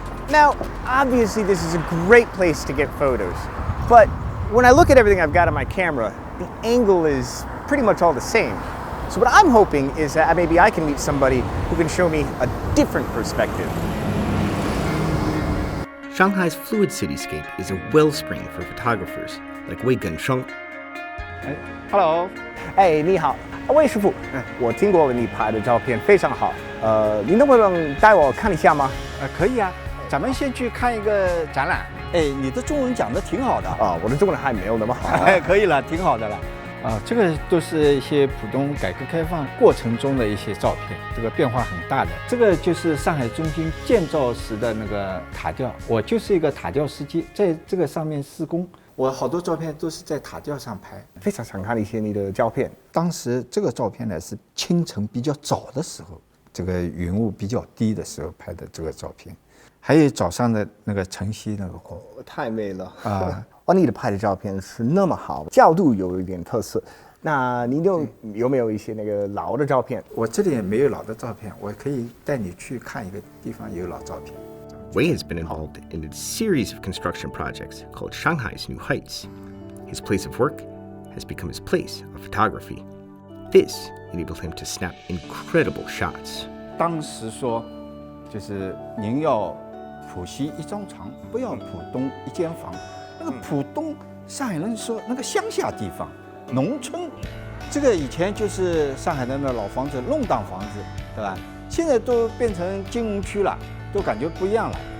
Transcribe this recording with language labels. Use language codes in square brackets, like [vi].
[en] Now, obviously this is a great place to get photos, but when I look at everything I've got on my camera, the angle is pretty much all the same. So what I'm hoping is that maybe I can meet somebody who can show me a different perspective. Shanghai's fluid cityscape is a wellspring for photographers like Wei Gensheng. Hello. [zh] 你好，魏师傅，我听过你拍的照片非常好，你能不能带我看一下吗？可以啊，咱们先去看一个展览。你的中文讲得挺好的啊，我的中文还没有那么好。可以了，挺好的了。这个都是一些浦东改革开放过程中的一些照片，这个变化很大的。这个就是上海中心建造时的那个塔吊，我就是一个塔吊司机，在这个上面施工。我好多照片都是在塔吊上拍。非常想看一些你的照片。当时这个照片呢是清晨比较早的时候，这个云雾比较低的时候拍的这个照片，还有早上的那个晨曦那个光，太美了啊！你的拍的照片是那么好，角度有一点特色。那你有没有一些那个老的照片？我这里也没有老的照片，我可以带你去看一个地方有老照片。 [en] Wei has been involved in a series of construction projects called Shanghai's New Heights. His place of work has become his place of photography. This enabled him to snap incredible shots. [zh] 当时说，就是您要浦西一张床，不要浦东一间房。那个浦东，上海人说那个乡下地方，农村，这个以前就是上海的那老房子、弄堂房子，对吧？现在都变成金融区了，都感觉不一样了。